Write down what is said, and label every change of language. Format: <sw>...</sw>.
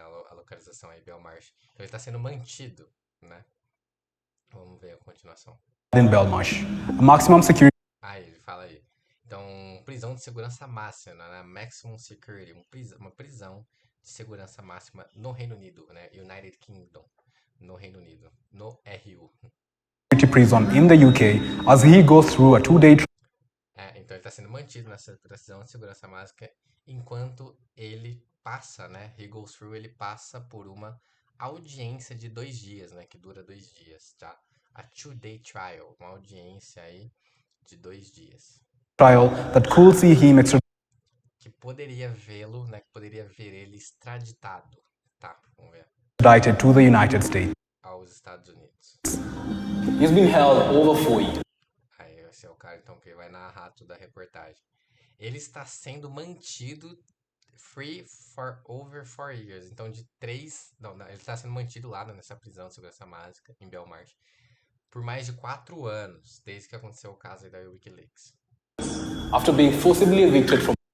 <pt>A localização aí, Belmarsh. Então ele está sendo mantido, né? Vamos ver a continuação.</pt> <en>In Belmarsh. A maximum security.</en> <pt>Ah, ele fala aí. Então, prisão de segurança máxima, né? Maximum Security, uma prisão de segurança máxima no Reino Unido, né? United Kingdom, no Reino Unido, no RU.</pt> <en>Prison in the UK as he goes through a 2-day.</en> <pt>Então ele está sendo mantido nessa prisão de segurança máxima enquanto ele passa, né?</pt> <en>He goes through,</en> <pt>ele passa por uma audiência de 2 dias, né? Que dura 2 dias, tá?</pt> <en>A 2-day trial,</en> <pt>uma audiência aí de 2 dias.</pt> <en>Trial that could see him</en> <pt>Que poderia vê-lo, né? Que poderia ver ele extraditado, tá? Vamos ver.</pt> <en>extradited to the United States.</en> <pt>Aos Estados Unidos.</pt> <en>He's been held over 4 years.</en> <pt>Aí esse é o cara então que vai narrar toda a reportagem. Ele está sendo mantido</pt> <en>free for over 4 years.</en> <pt>Então, de 3. Não, ele está sendo mantido lá nessa prisão de segurança máxima em Belmarsh por mais de 4 anos, desde que aconteceu o caso aí da Wikileaks.</pt> <en>After being forcibly evicted from.</en>